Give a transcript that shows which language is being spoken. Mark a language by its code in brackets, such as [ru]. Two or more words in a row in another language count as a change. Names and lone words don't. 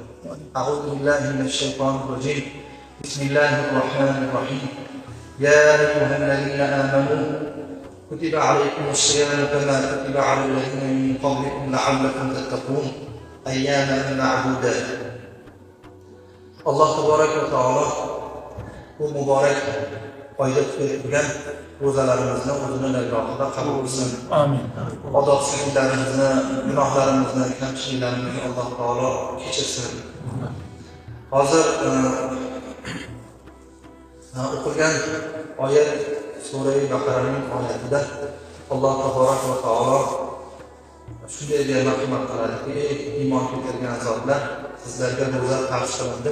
[ar] أعوذ بالله من الشيطان الرجيم. بسم الله الرحمن الرحيم. يا أيها الذين آمنوا كتب عليكم الصيام كما كتب على الذين من قبلكم لعلكم تتقون. أياما معدودات. الله تبارك وتعالى [uz] bu muborak oyda tutgan ro'zalarimizni o'zining dargohida qabul qilsin. Amin. Odob-siyatlarimizni, gunohlarimizni, kamchiliklarimizni Alloh taolo kechirsin. Hozir o'qilgan oyat Sura Baqaraning oyatida [ar] الله تبارك وتعالى [uz] shunday deb marhamat qiladiki: iymon keltirgan zotlar, sizlarga ro'za farz qilindi.